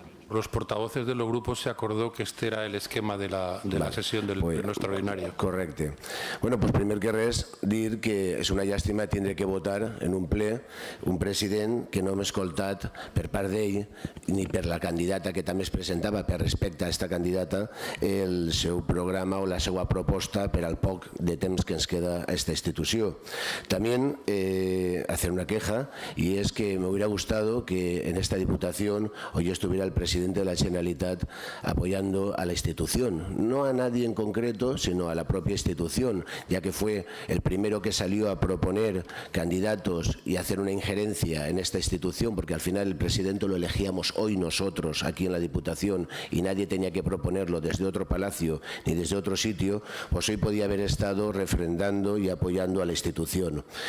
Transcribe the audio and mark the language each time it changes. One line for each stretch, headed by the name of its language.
Spanish: Los portavoces de los grupos se acordó que este era el esquema de la sesión del pleno extraordinario.
Catalan: Correcte. Bueno, pues primer que res, dir que és una llàstima tindre que votar en un ple un president que no hem escoltat per part d'ell ni per la candidata que també es presentava per respecte a aquesta candidata el seu programa o la seva proposta per al poc de temps que ens queda a aquesta institució.
Spanish: También hacer una queja, y es que me hubiera gustado que en esta diputación hoy estuviera el presidente presidente de la Generalitat apoyando a la institución, no a nadie en concreto, sino a la propia institución, ya que fue el primero que salió a proponer candidatos y hacer una injerencia en esta institución, porque al final el presidente lo elegíamos hoy nosotros aquí en la Diputación y nadie tenía que proponerlo desde otro palacio ni desde otro sitio, pues hoy podía haber estado refrendando y apoyando a la institución.